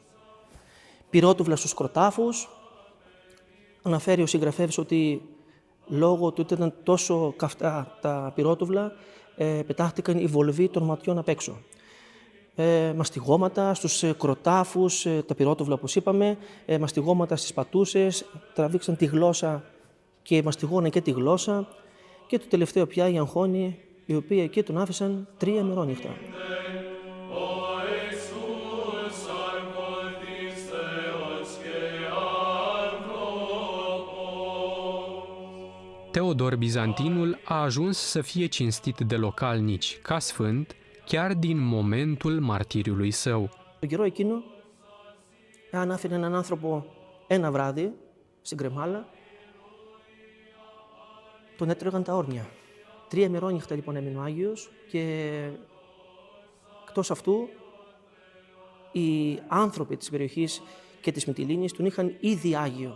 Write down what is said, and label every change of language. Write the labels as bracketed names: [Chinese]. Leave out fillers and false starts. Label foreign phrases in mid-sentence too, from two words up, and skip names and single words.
[Greek] Πυρότουβλα στους κροτάφους. Αναφέρει ο συγγραφέας ότι λόγω του ότι ήταν τόσο καυτά τα πυρότουβλα, πετάχτηκαν οι βολβοί των ματιών απ' έξω. Μαστιγώματα στους κροτάφους, τα πυρότουβλα όπως είπαμε, μαστιγώματα στις πατούσες, τραβήξαν τη γλώσσα και μαστιγώναν και τη γλώσσα και το τελευταίο πια η αγχώνη, η οποία εκεί τον άφησαν 3 ημερόνυχτα. [Romanian] Teodor Bizantinul a ajuns să fie cinstit de localnici ca sfânt chiar din momentul martiriului său. [Greek] Τον καιρό εκείνο, αν άφηνε έναν άνθρωπο ένα βράδυ στην κρεμάλα, τον έτρωγαν τα όρνια. 3 ημερόνυχτα λοιπόν έμεινε ο Άγιος και εκτός αυτού οι άνθρωποι της περιοχής και της Μυτιλήνης τον είχαν ήδη Άγιο.